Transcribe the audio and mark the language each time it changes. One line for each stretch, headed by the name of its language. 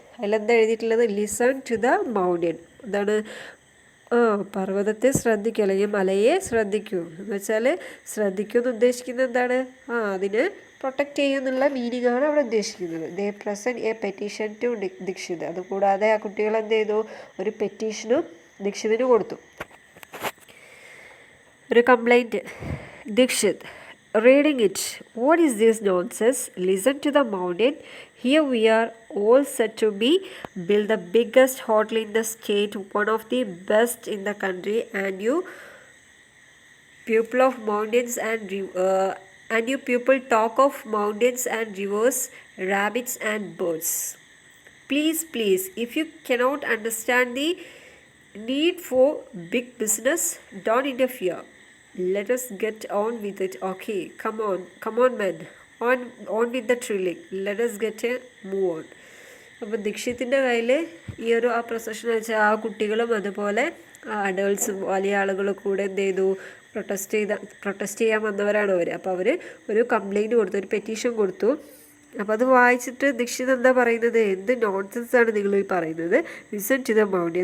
Malayalam: അതിലെന്താ എഴുതിയിട്ടുള്ളത്,
English: Listen to the mountain.
Malayalam: എന്താണ്, പർവ്വതത്തെ ശ്രദ്ധിക്കൂ, അല്ലെങ്കിൽ മലയെ ശ്രദ്ധിക്കൂ എന്ന് വെച്ചാൽ ശ്രദ്ധിക്കൂ എന്ന് ഉദ്ദേശിക്കുന്നത് എന്താണ്, അതിനെ പ്രൊട്ടക്റ്റ് ചെയ്യുന്നുള്ള മീനിങ് ആണ് അവിടെ ഉദ്ദേശിക്കുന്നത്.
English: They present a petition to Dikshit.
Malayalam: അതുകൂടാതെ ആ കുട്ടികൾ എന്ത് ചെയ്തു, ഒരു പെറ്റീഷനും ദീക്ഷിതിന് കൊടുത്തു. ഒരു complaint.
English: Dikshit reading it. What is this nonsense? Listen to the mountain. Here we are all set to build the biggest hotel in the state, one of the best in the country, and you people of mountains and you people talk of mountains and rivers, rabbits and birds. Please, if you cannot understand the need for big business, don't interfere. Let us get on with it. Okay, come on men, on with the drilling. Let us get a move on.
Malayalam: അപ്പോൾ ദീക്ഷിത്തിൻ്റെ കയ്യിൽ ഈ ഒരു ആ procession വെച്ചാൽ ആ കുട്ടികളും അതുപോലെ അഡൾട്ട്സും വലിയ ആളുകളും കൂടെ എന്ത് ചെയ്തു, പ്രൊട്ടസ്റ്റ് ചെയ്യാൻ വന്നവരാണ് അവർ. അപ്പോൾ അവർ ഒരു കംപ്ലയിൻറ്റ് കൊടുത്തു, ഒരു പെറ്റീഷൻ കൊടുത്തു. അപ്പോൾ അത് വായിച്ചിട്ട് ദീക്ഷിത് എന്താ പറയുന്നത്, എന്ത് നോൺസെൻസ് ആണ് നിങ്ങൾ ഈ പറയുന്നത്.
English: Listen to the mountain.